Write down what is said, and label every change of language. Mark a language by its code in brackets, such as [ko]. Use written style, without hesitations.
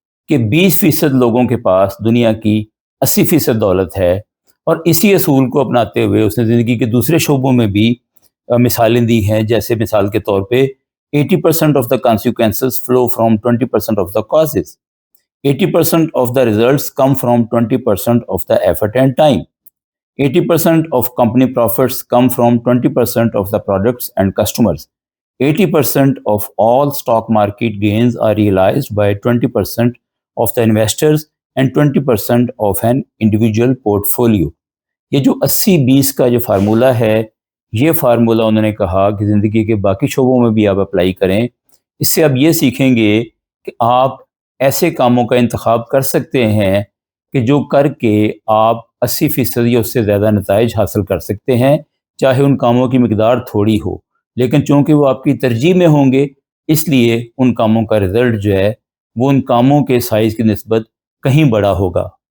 [ur] کہ 20% لوگوں کے پاس دنیا کی 80% دولت ہے، اور اسی اصول کو اپناتے ہوئے اس نے زندگی کے دوسرے شعبوں میں بھی مثالیں دی ہیں، جیسے مثال کے طور پہ [en] 80% of the consequences flow from 20% of the causes. 80% of the results come from 20% of the effort and time. 80% of company profits come from 20% of the products and customers. 80% of all stock market gains are realized by 20% of the investors and 20% of an individual portfolio. [ur] یہ جو 80-20 کا جو formula ہے، یہ formula انہوں نے کہا کہ زندگی کے باقی شعبوں میں بھی آپ اپلائی کریں. اس سے آپ یہ سیکھیں گے کہ آپ ایسے کاموں کا انتخاب کر سکتے ہیں کہ جو کر کے آپ 80% یا اس سے زیادہ نتائج حاصل کر سکتے ہیں، چاہے ان کاموں کی مقدار تھوڑی ہو، لیکن چونکہ وہ آپ کی ترجیح میں ہوں گے، اس لیے ان کاموں کا رزلٹ جو ہے وہ ان کاموں کے سائز کی نسبت کہیں بڑا ہوگا.